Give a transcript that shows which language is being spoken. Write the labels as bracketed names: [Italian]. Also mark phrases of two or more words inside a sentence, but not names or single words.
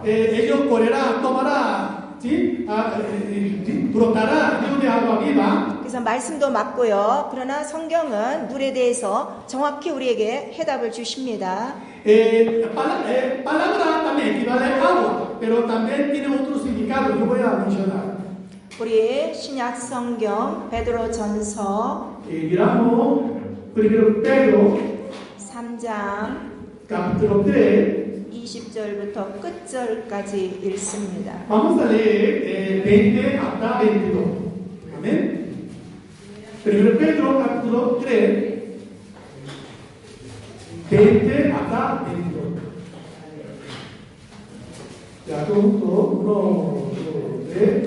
[Spanish] Ellos correrán, tomarán, ¿sí? Brotará río de agua viva. [Korean] 그래서 말씀도 맞고요. 그러나 성경은 물에 대해서 정확히 우리에게 해답을 주십니다. [Spanish] Palabra también equivale a agua, pero también tiene otro significado. Yo voy a mencionar. [Korean] 우리 신약 성경 베드로전서 [Spanish] Miramos primero Pedro, [Korean] 3장 [Spanish] capítulo 3. [Korean] 20절부터 끝절까지 읽습니다. [Spanish] Vamos a leer 20 hasta 22. Amén. Primero Pedro, capítulo 3. 20 hasta 22. Ya juntos, 1, 2, 3.